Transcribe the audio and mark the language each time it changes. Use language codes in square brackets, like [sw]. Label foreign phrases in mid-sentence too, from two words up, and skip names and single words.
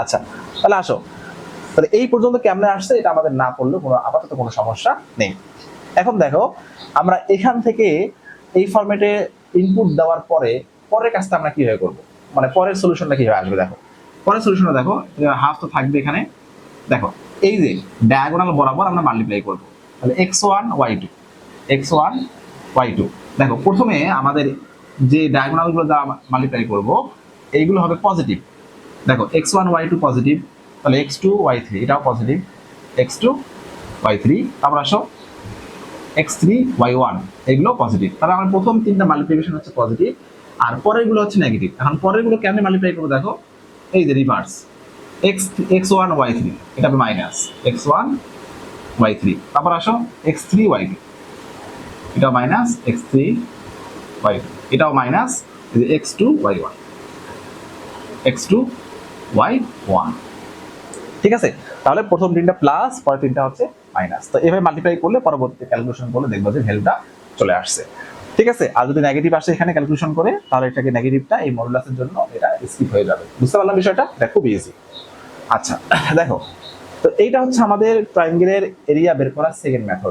[bn] আচ্ছা, তাহলে আসো তাহলে এই পর্যন্ত কেমনে আসছে এটা আমাদের না পড়লেও কোনো আপাতত কোনো সমস্যা নেই। এখন দেখো আমরা এখান থেকে এই ফরম্যাটে ইনপুট দেওয়ার পরে পরের কাজটা আমরা কিভাবে করব, মানে পরের সলিউশনটা কিভাবে আসবে। দেখো পরের সলিউশনটা দেখো, হাফ তো থাকবে এখানে। দেখো এই যে ডায়াগোনাল বরাবর আমরা মাল্টিপ্লাই করব, তাহলে x1 y2 x1 y2। দেখো প্রথমে আমাদের যে ডায়াগোনাল গুলো দ্বারা মাল্টিপ্লাই করব এইগুলো হবে পজিটিভ। দেখো x1 y2 পজিটিভ, তাহলে x2 y3 এটাও পজিটিভ, x2 y3। তারপর আসো x3 y1 এগুলো পজিটিভ। তাহলে আমার প্রথম তিনটা মাল্টিপ্লিকেশন হচ্ছে পজিটিভ, আর পরের গুলো হচ্ছে নেগেটিভ। এখন পরের গুলো কেমনে মাল্টিপ্লাই করবো দেখো, এই যে রিভার্স x1 y3 এটা হবে মাইনাস x1 y3। তারপর আসো x3 y2 এটাও মাইনাস x3 y2 এটাও মাইনাস x2 y1 x2 y1। ঠিক আছে, তাহলে প্রথম তিনটা প্লাস, পরের তিনটা হচ্ছে মাইনাস। তো এভাবে মাল্টিপ্লাই করলে পরবর্তীতে ক্যালকুলেশন করলে দেখবো যে ভ্যালুটা চলে আসছে। ঠিক আছে, আর যদি নেগেটিভ আসে এখানে ক্যালকুলেশন করে তাহলে এটাকে নেগেটিভটা এই মডুলাসের জন্য এটা স্কিপ হয়ে যাবে। বুঝতে পারলাম বিষয়টা? এটা খুব ইজি। আচ্ছা দেখো, তো এইটা হচ্ছে আমাদের ট্রায়াঙ্গেলের এরিয়া বের করার [en] second method.